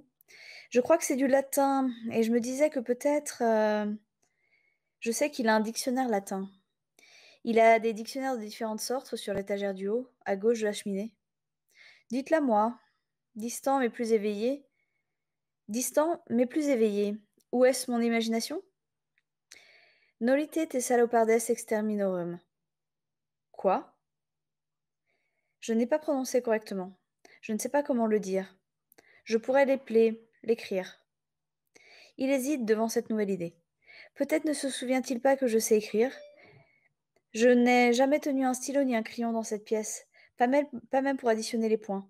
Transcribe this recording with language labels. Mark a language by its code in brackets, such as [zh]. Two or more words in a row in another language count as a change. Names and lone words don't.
[fr] Je crois que c'est du latin, et je me disais que peut-être... Je sais qu'il a un dictionnaire latin. Il a des dictionnaires de différentes sortes sur l'étagère du haut, à gauche de la cheminée. Dites-la moi, distant mais plus éveillé. Distant mais plus éveillé. Où est-ce mon imagination? [la] Nolite te salopardes exterminorum. [fr] Quoi? Je n'ai pas prononcé correctement. Je ne sais pas comment le dire. Je pourrais l'épeler, l'écrire. Il hésite devant cette nouvelle idée. Peut-être ne se souvient-il pas que je sais écrire. Je n'ai jamais tenu un stylo ni un crayon dans cette pièce, pas même pour additionner les points.